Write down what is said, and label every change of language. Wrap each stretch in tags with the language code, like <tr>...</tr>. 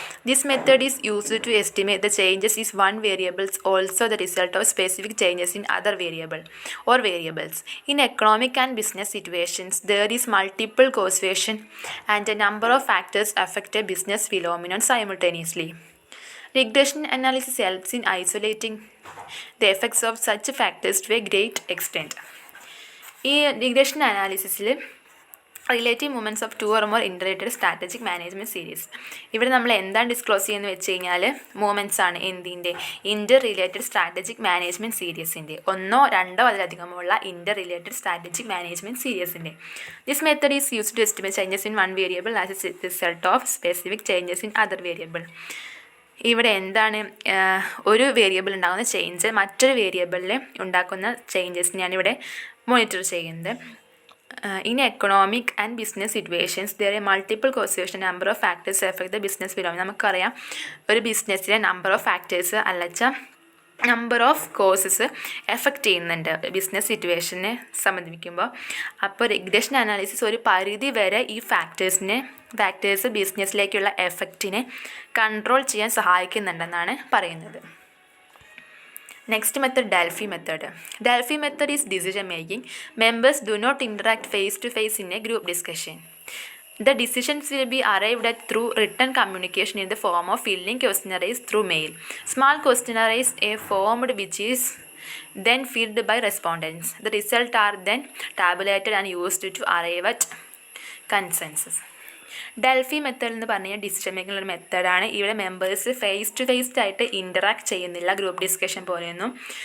<en>This method is used to estimate the changes in one variable also the result of specific changes in other variable or variables. In economic and business situations, there is multiple causation and a number of factors affect a business phenomenon simultaneously. Regression analysis helps in isolating the effects of such factors to a great extent. ഈ regression അനാലിസിസിൽ relative movements of two or more interrelated strategic management series.</en> <ml>ഇവിടെ നമ്മൾ എന്താണ് disclose ചെയ്യുന്നത് വെച്ച് കഴിഞ്ഞാൽ movements ആണ് എന്തിൻ്റെ ഇൻ്റർ related strategic management സീരീസിൻ്റെ ഒന്നോ രണ്ടോ അതിലധികമുള്ള ഇൻ്റർ related strategic management സീരീസിൻ്റെ.</ml> <en>This method is use to estimate changes in one variable as a result of specific changes in other variable.</en> <ml>ഇവിടെ എന്താണ് ഒരു വേരിയബിൾ ഉണ്ടാകുന്ന ചേഞ്ച് മറ്റൊരു വേരിയബിളിൽ ഉണ്ടാക്കുന്ന ചേഞ്ചസിനെയാണ് ഇവിടെ മോണിറ്റർ ചെയ്യുന്നത്.</ml> <en>In economic and business situations there are multiple causation number of factors effect the business phenomena.</en> <ml>നമുക്കറിയാം ഒരു ബിസിനസ്സിലെ number of factors അല്ലച്ച number of causes effect ചെയ്യുന്നുണ്ട് ബിസിനസ് സിറ്റുവേഷനെ സംബന്ധിക്കുമ്പോൾ. അപ്പോൾ റിഗ്രഷൻ അനാലിസിസ് ഒരു പരിധി വരെ ഈ ഫാക്ടേഴ്സ് ബിസിനസ്സിലേക്കുള്ള എഫക്റ്റിനെ കൺട്രോൾ ചെയ്യാൻ സഹായിക്കുന്നുണ്ടെന്നാണ് പറയുന്നത്.</ml> <en>Next method, Delphi method. Delphi method is decision making. Members do not interact face to face in a group discussion. The decisions will be arrived at through written communication in the form of filling questionnaires through mail. Small questionnaires are formed which is then filled by respondents. The results are then tabulated and used to arrive at consensus.</en> <ml>Delphi method എന്ന് പറഞ്ഞാൽ decision making ഒരു മെത്തേഡാണ്. ഇവിടെ members face to face ആയിട്ട് interact ചെയ്യുന്നില്ല group discussion പോലെയൊന്നും.</ml>